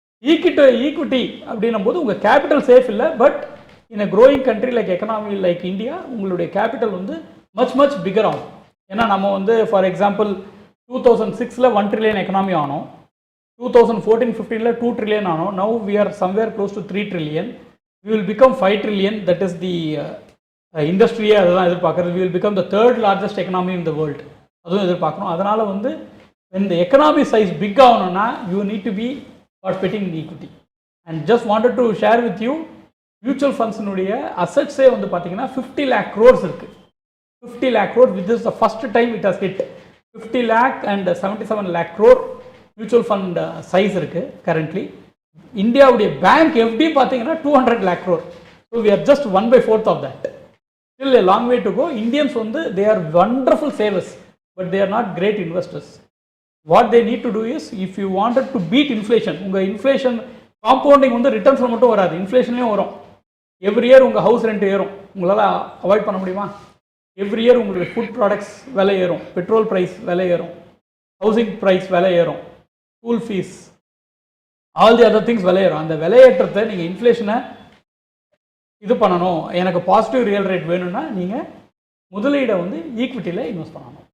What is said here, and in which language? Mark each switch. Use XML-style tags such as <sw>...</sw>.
<ta>Equity அப்படின்னும் போது உங்கள் கேபிட்டல் சேஃப் இல்லை,</ta> <en>but in a growing country like economy like India</en> <ta>உங்களுடைய கேபிட்டல் வந்து</ta> <en>much bigger</en> <ta>ஆகும். ஏன்னா நம்ம வந்து ஃபார் எக்ஸாம்பிள் 2006 1 trillion எக்கனாமி ஆனோம், 2014-15 2 trillion ஆனோம்,</ta> <en>now we are somewhere close to 3 trillion, we will become 5 trillion, that is the</en> <ta>இண்டஸ்ட்ரியே அதுதான் எதிர்பார்க்குறது.</ta> <en>we will become the third largest economy in the world,</en> <ta>அதுவும் எதிர்பார்க்கணும். அதனால் வந்து</ta> <en>when the economy size big ஆகணும்னா you need to be participating in equity. and just wanted to share with you, mutual funds</en> <ta>உடைய அசட்ஸே வந்து பார்த்தீங்கன்னா</ta> <en>50 lakh crores இருக்குது. 50 lakh crores, which is the first time it has hit 50 lakh and 77 lakh crore mutual fund size இருக்குது currently.</en> <ta>இந்தியாவுடைய bank FD பார்த்தீங்கன்னா 200 lakh crore.</ta> <en>So we are just 1/4 of that. Still a long way to go. Indians வந்து they are wonderful savers, but they are not great investors. What they need to do is, if you wanted to beat inflation,</en> <ta>உங்கள் inflation compounding வந்து ரிட்டர்ன்ஸில் மட்டும் வராது, இன்ஃப்ளேஷன்லேயும் வரும். Every year உங்கள் house rent ஏறும், உங்களால் avoid பண்ண முடியுமா? எவ்ரி இயர் உங்களுக்கு ஃபுட் ப்ராடக்ட்ஸ் விலை ஏறும், பெட்ரோல் ப்ரைஸ் விலை ஏறும், ஹவுசிங் ப்ரைஸ் விலை ஏறும், school fees,</ta> <en>all the other things</en> <ta>விலையேறும். அந்த விலையேற்றத்தை நீங்கள் இன்ஃப்ளேஷனை இது பண்ணணும், எனக்கு பாசிட்டிவ் ரியல் ரேட் வேணும்னா நீங்கள் முதலீடை வந்து ஈக்விட்டியில் இன்வெஸ்ட் பண்ணணும்.</ta>